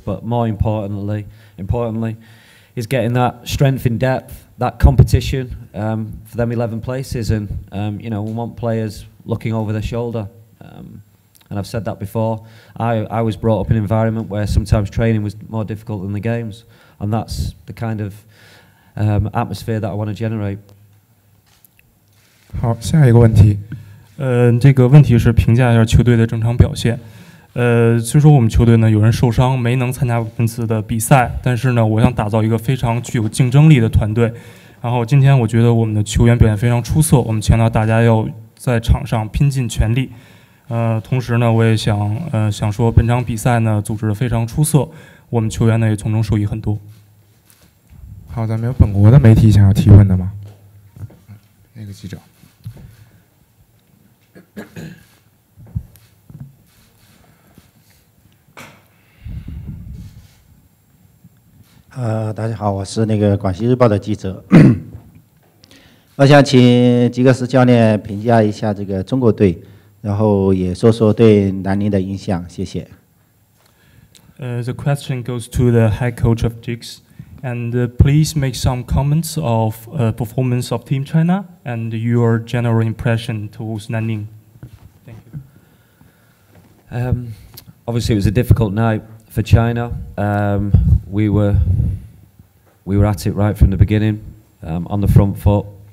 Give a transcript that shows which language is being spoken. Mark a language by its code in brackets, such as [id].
[en] But more importantly, is getting that strength in depth, that competition for them 11 places, and you know, we want players looking over their shoulder. And I've said that before. I was brought up in an environment where sometimes training was more difficult than the games, and that's the kind of atmosphere that I want to generate. [zh] 好，下一个问题。这个问题是评价一下球队的正常表现。虽说我们球队呢有人受伤没能参加本次的比赛，但是呢，我想打造一个非常具有竞争力的团队。然后今天我觉得我们的球员表现非常出色，我们强调大家要在场上拼尽全力。同时呢，我也想说，本场比赛呢组织得非常出色，我们球员呢也从中受益很多。好的，没有本国的媒体想要提问的吗？那个记者。大家好，我是那个广西日报的记者。我想请吉格斯教练评价一下这个中国队，然后也说说对南宁的影响，谢谢。 [en] The question goes to the head coach of Jigs. And please make some comments of performance of Team China and your general impression towards Nanning. Thank you. Obviously, it was a difficult night for China. We were at it right from the beginning, on the front foot.